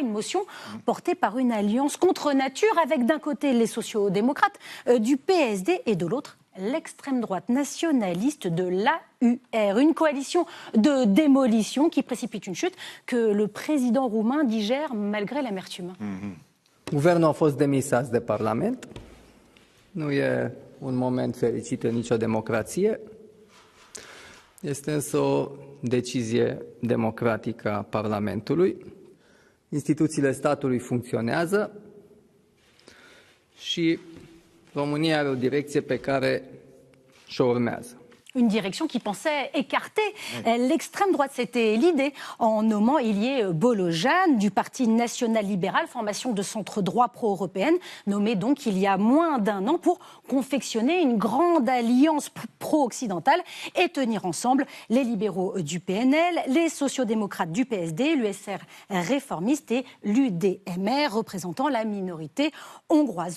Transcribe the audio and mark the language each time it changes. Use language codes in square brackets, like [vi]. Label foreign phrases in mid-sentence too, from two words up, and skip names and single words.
[fr] Une motion portée par une alliance contre nature avec d'un côté les sociaux-démocrates du PSD et de l'autre l'extrême droite nationaliste de l'AUR. Une coalition de démolition qui précipite une chute que le président roumain digère malgré l'amertume. [ro] Guvernul a fost demis azi de Parlament. Nu e un moment fericit în nicio democrație. Este însă o decizie democratică a Parlamentului. Instituțiile statului funcționează și România are o direcție pe care și-o urmează. [fr] Une direction qui pensait écarter l'extrême droite. C'était l'idée en nommant Ilie Bolojan du Parti national-libéral, formation de centre-droit pro-européenne, nommée donc il y a moins d'un an pour confectionner une grande alliance pro-occidentale et tenir ensemble les libéraux du PNL, les sociodémocrates du PSD, l'USR réformiste et l'UDMR, représentant la minorité hongroise.